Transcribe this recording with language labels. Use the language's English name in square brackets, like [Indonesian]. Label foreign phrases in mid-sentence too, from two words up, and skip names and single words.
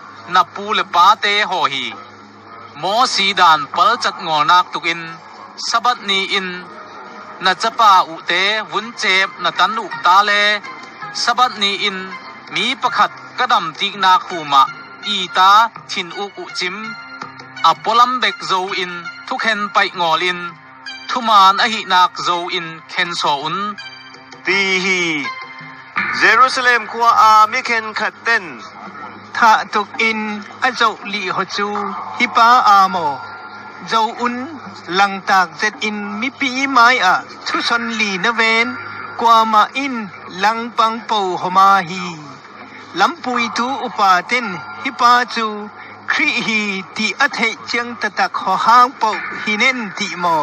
[Tedim Chin] na pu le pa te ho hi mo si dan pal chat ngol nak tukin sabat ni in na chapa u te vun chep na tan u ta le sabat ni in mi pakhat kadam tik nak huma i ta thin u chim apolam bek zo in thukhen pai ngol in thuman a hi nak zo in khen so un ti hi Jerusalem kwa a mi khen khaten tha tuk in a zo li ho chu hi pa a mo zo un lang tak zet in mi pi mai a thu son li na ven kwa ma in lang pang po ho ma hi lam pui tu upa ten hi pa chu khri hi ti a thei chiang ta tak ho hang po hi nen ti mo